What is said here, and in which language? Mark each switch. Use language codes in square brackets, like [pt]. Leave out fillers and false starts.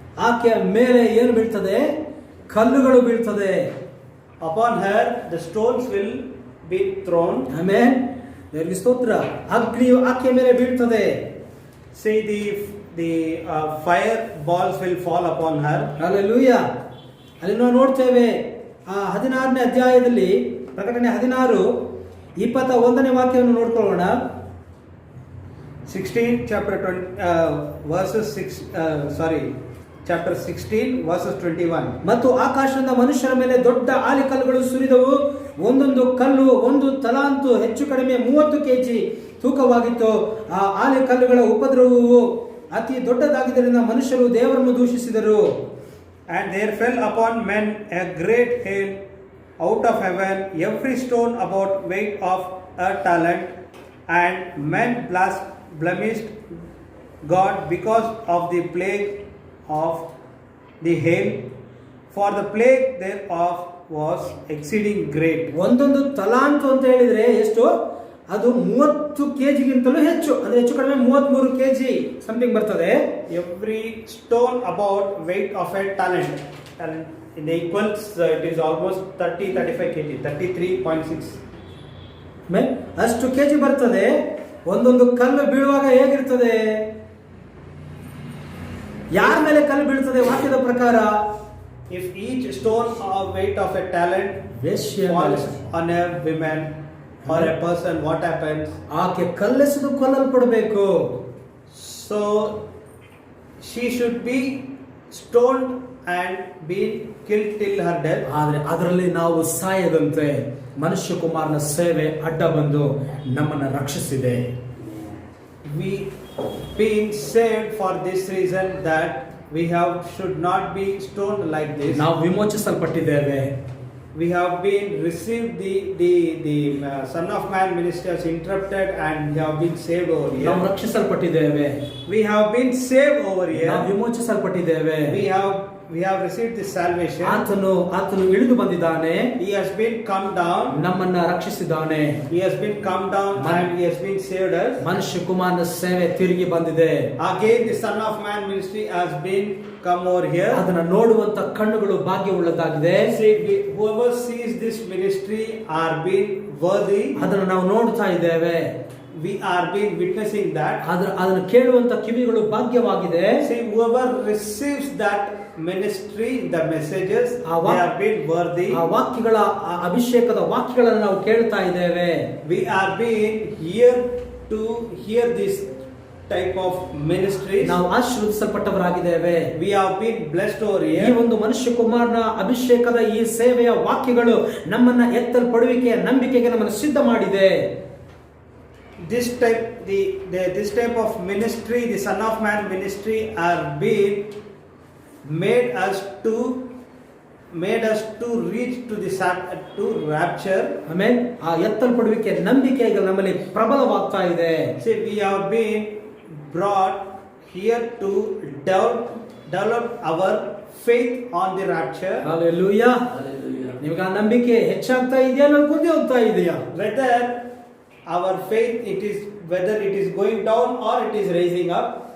[kn] ಆಕೆಯ ಮೇಲೆ ಏನು ಬೀಳ್ತದೆ? ಕಲ್ಲುಗಳು ಬೀಳ್ತದೆ. [en] Upon her the stones will be thrown. [kn] Amen. ದೇವರಿಗೆ ಸ್ತೋತ್ರ. ಅಗ್ನಿಯು ಆಕೆಯ ಮೇಲೆ ಬೀಳ್ತದೆ. [en] See, the fire balls will fall upon her. [kn] Hallelujah. ಅಲ್ಲಿ ನಾವು ನೋಡ್ತೇವೆ 16ನೇ ಅಧ್ಯಾಯದಲ್ಲಿ ಪ್ರಕಟಣೆ 16:21ನೇ ವಾಕ್ಯವನ್ನು ನೋಡ್ಕೊಳ್ಳೋಣ. [en] 16 chapter 20 verses 6 chapter 16 verses 21. [kn] ಮತ್ತು ಆಕಾಶದಿಂದ ಮನುಷ್ಯರ ಮೇಲೆ ದೊಡ್ಡ ಆಲಿಕಲ್ಲುಗಳು ಸುರಿದವು. ಒಂದೊಂದು ಕಲ್ಲು 1 ತಲಾಂತು ಹೆಚ್ಚು ಕಡಿಮೆ 30 ಕೆಜಿ ತೂಕವಾಗಿತ್ತು. ಆ ಆಲಿಕಲ್ಲುಗಳ ಉಪದ್ರವವು ಅತಿ ದೊಡ್ಡದಾಗಿದ್ದರಿಂದ ಮನುಷ್ಯರು ದೇವರನ್ನು ದೂಷಿಸಿದರು. [en] And there fell upon men a great hail out of heaven, every stone about weight of a talent, and men blemished God because of the plague of the hail, for the plague thereof was exceeding great. [kn] ಒಂದೊಂದು ತಲಾಂತು ಅಂತ ಹೇಳಿದ್ರೆ ಎಷ್ಟು? ಅದು 30 ಕೆಜಿಗಿಂತಲೂ ಹೆಚ್ಚು, ಅಂದ್ರೆ ಹೆಚ್ಚು ಕಡಿಮೆ 33 ಕೆಜಿ ಸಮಥಿಂಗ್ ಬರ್ತದೆ. [en] Every stone about weight of a talent in equals it is almost 35 kg, 33.6. [kn] ಅಷ್ಟು ಕೆಜಿ ಬರ್ತದೆ. ಒಂದೊಂದು ಕಲ್ಲು ಬೀಳುವಾಗ ಹೇಗಿರ್ತದೆ? ಯಾರ ಮೇಲೆ ಕಲ್ಲು ಬೀಳ್ತದೆ ವಾಕ್ಯದ ಪ್ರಕಾರ? [en] If each stone of weight of a talent falls on a woman or a person, what happens? [kn] ಆಕೆ ಕಲ್ಲೆಸೆದು ಕೊಲ್ಲಲ್ಪಡಬೇಕು. [en] So she should be stoned and be killed till her death. [kn] ಆದ್ರೆ ಅದರಲ್ಲಿ ನಾವು ಸಾಯದಂತೆ ಮನುಷ್ಯ ಕುಮಾರನ ಸೇವೆ ಅಡ್ಡ ಬಂದು ನಮ್ಮನ್ನು ರಕ್ಷಿಸಿದೆ. [en] We being saved for this reason that we should not be stoned like this. [kn] ನಾವು ವಿಮೋಚಿಸಲ್ಪಟ್ಟಿದ್ದೇವೆ. [en] We have been received the Son of Man ministry has interrupted and we have been saved over here. [kn] ನಾವು ರಕ್ಷಿಸಲ್ಪಟ್ಟಿದ್ದೇವೆ. [en] We have been saved over here. [kn] ನಾವು ವಿಮೋಚಿಸಲ್ಪಟ್ಟಿದ್ದೇವೆ. [en] We have received this salvation. [kn] ಆತನು ಇಳಿದು ಬಂದಿದ್ದಾನೆ. [en] He has been come down. [kn] ನಮ್ಮನ್ನ ರಕ್ಷಿಸಿದ್ದಾನೆ. [en] He has been come down and he has been saved us. [kn] ಮನುಷ್ಯ ಕುಮಾರನ ಸೇವೆ ತಿರುಗಿ ಬಂದಿದೆ. [en] Again the Son of Man ministry has been come over here. [kn] ಅದನ್ನ ನೋಡುವಂತ ಕಣ್ಣುಗಳು ಭಾಗ್ಯವುಳ್ಳದಾಗಿದೆ. [en] See, whoever sees this ministry are being worthy. [kn] ಅದನ್ನ ನಾವು ನೋಡ್ತಾ ಇದ್ದೇವೆ. [en] We are being witnessing that. [kn] ಅದನ್ನು ಕೇಳುವಂತ ಕಿವಿಗಳು ಭಾಗ್ಯವಾಗಿದೆ. [en] See, whoever receives that ministry, the messages, they are being worthy. [kn] ಆ ವಾಕ್ಯಗಳ ಅಭಿಷೇಕದ ವಾಕ್ಯಗಳನ್ನು ನಾವು ಕೇಳ್ತಾ ಇದ್ದೇವೆ. [en] We are being here to hear this type of ministry. [kn] ನಾವು ಆಶೀರ್ವದಿಸಲ್ಪಟ್ಟವರಾಗಿದ್ದೇವೆ. [en] We have been blessed over here. [kn] ಈ ಒಂದು ಮನುಷ್ಯ ಕುಮಾರನ ಅಭಿಷೇಕದ ಈ ಸೇವೆಯ ವಾಕ್ಯಗಳು ನಮ್ಮನ್ನ ಎತ್ತಲ್ಪಡುವಿಕೆಯ ನಂಬಿಕೆಗೆ ನಮ್ಮನ್ನು ಸಿದ್ಧ ಮಾಡಿದೆ. [en] This type of ministry, the Son of Man ministry, are being made us to made us to reach to the to rapture. [kn] Amen. ಆ ಎತ್ತಲ್ಪಡುವಿಕೆ ನಂಬಿಕೆ ಈಗ ನಮ್ಮಲ್ಲಿ ಪ್ರಬಲವಾಗ್ತಾ ಇದೆ. [en] See, we have been brought here to develop our faith on the rapture. Hallelujah. Hallelujah. [kn] ನಿಮಗೆ ಆ ನಂಬಿಕೆ ಹೆಚ್ಚಾಗ್ತಾ ಇದೆಯಾ ಅಲ್ಲ ಕುಂದಿ ಹೋಗ್ತಾ ಇದೆಯಾ? [en] Whether our faith whether it is going down or it is raising up.